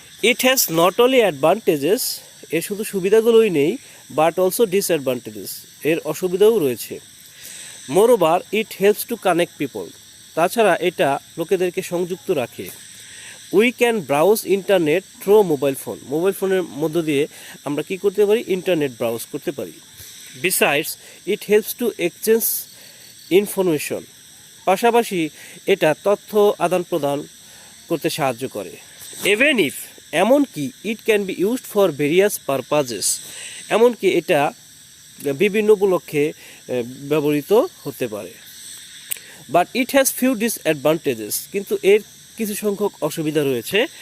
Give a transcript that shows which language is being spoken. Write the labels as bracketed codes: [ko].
[en] it has not only advantages, [bn] এর শুধু সুবিধাগুলোই নেই, [en] but also disadvantages, [bn] এর অসুবিধাও রয়েছে। [en] moreover it helps to connect people, [bn] তাছাড়া এটা লোকেদেরকে সংযুক্ত রাখে। [en] we can browse internet through [bn] mobile ফোনের মধ্য দিয়ে আমরা কি করতে পারি, ইন্টারনেট ব্রাউজ করতে পারি। [en] Besides, it helps to exchange information. [bn] পাশাপাশি এটা তথ্য আদান প্রদান করতে সাহায্য করে। [en] Even if [bn] এমনকি [en] it can be used for various purposes, [bn] এমনকি এটা বিভিন্ন উপলক্ষে ব্যবহৃত হতে পারে। [en] but it has few disadvantages, [bn] কিন্তু এর কিছু সংখ্যক অসুবিধা রয়েছে।